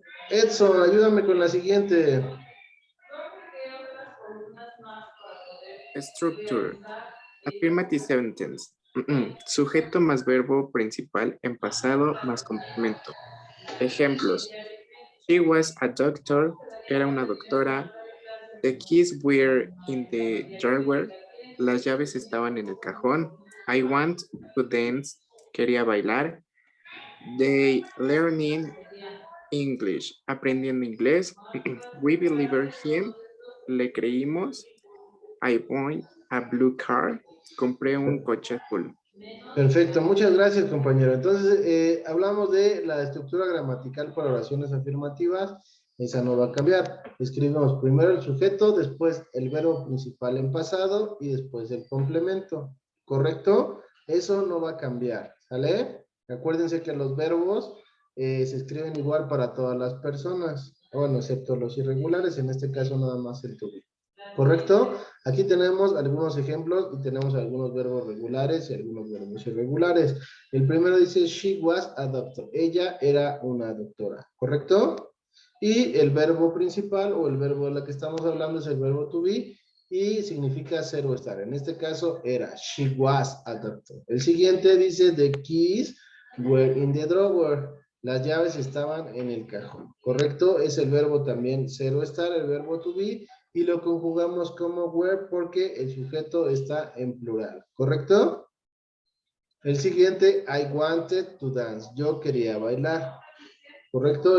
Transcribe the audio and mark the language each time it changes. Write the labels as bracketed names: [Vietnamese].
[Spanish] Edson, ayúdame con la siguiente. [English] Structure. Affirmative sentence. [Spanish] Sujeto más verbo principal en pasado más complemento. Ejemplos. [English] She was a doctor. [Spanish] Era una doctora. [English] The keys were in the drawer. [Spanish] Las llaves estaban en el cajón. [English] I want to dance. [Spanish] Quería bailar. [English] They learning English. [Spanish] Aprendiendo inglés. [English] We believe him. [Spanish] Le creímos. [English] I bought a blue car. [Spanish] Compré un coche azul. Perfecto, muchas gracias, compañero. Entonces, hablamos de la estructura gramatical para oraciones afirmativas. Esa no va a cambiar. Escribimos primero el sujeto, después el verbo principal en pasado y después el complemento. ¿Correcto? Eso no va a cambiar. ¿Sale? Acuérdense que los verbos se escriben igual para todas las personas. Bueno, excepto los irregulares, en este caso nada más el to be. ¿Correcto? Aquí tenemos algunos ejemplos y tenemos algunos verbos regulares y algunos verbos irregulares. El primero dice, [English] she was a doctor. [Spanish] Ella era una doctora. ¿Correcto? Y el verbo principal o el verbo de la que estamos hablando es el verbo to be y significa ser o estar. En este caso era, [English] she was a doctor. [Spanish] El siguiente dice, [English] the keys were in the drawer. [Spanish] Las llaves estaban en el cajón. ¿Correcto? Es el verbo también ser o estar, el verbo to be. Y lo conjugamos como were porque el sujeto está en plural. ¿Correcto? El siguiente, [English] I wanted to dance. [Spanish] Yo quería bailar. ¿Correcto?